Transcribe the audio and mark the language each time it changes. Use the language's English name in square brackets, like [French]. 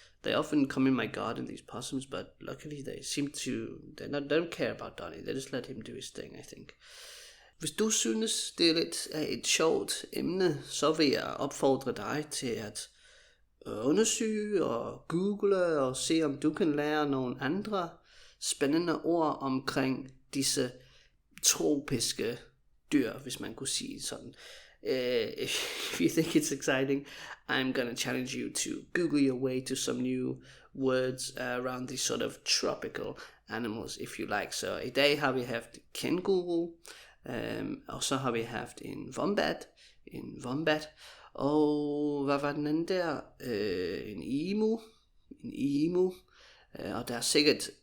[English] They often come in my garden, these possums, but luckily they don't care about Donnie. They just let him do his thing, I think. [Danish] Hvis du synes, det er lidt af et sjovt emne, så vil jeg opfordre dig til at undersøge og google og se, om du kan lære nogle andre spændende ord omkring disse tropiske dyr, hvis man kunne sige det sådan. [English] If you think it's exciting, I'm gonna challenge you to Google your way to some new words around these sort of tropical animals, if you like. [Danish] Så i dag har vi haft kangaroo, og så har vi haft en wombat, og hvad var den anden der? En emu, og der er sikkert